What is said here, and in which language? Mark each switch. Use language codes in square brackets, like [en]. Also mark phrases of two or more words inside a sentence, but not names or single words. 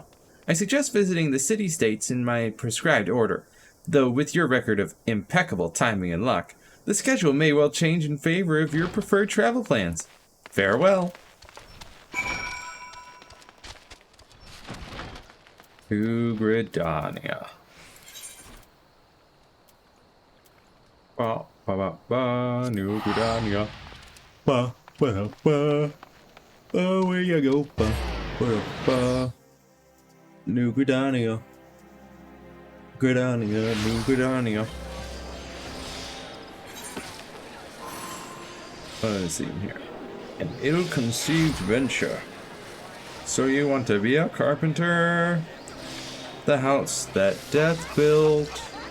[en] I suggest visiting the city-states in my prescribed order, though with your record of impeccable timing and luck, the schedule may well change in favor of your preferred travel plans. Farewell. To Gridania. Ba ba ba ba, New Gridania. Ba ba ba. Oh, where you go? Ba ba ba. New Gridania. Gridania, New Gridania. What is in here? An ill-conceived venture. So you want to be a carpenter? The house that death built.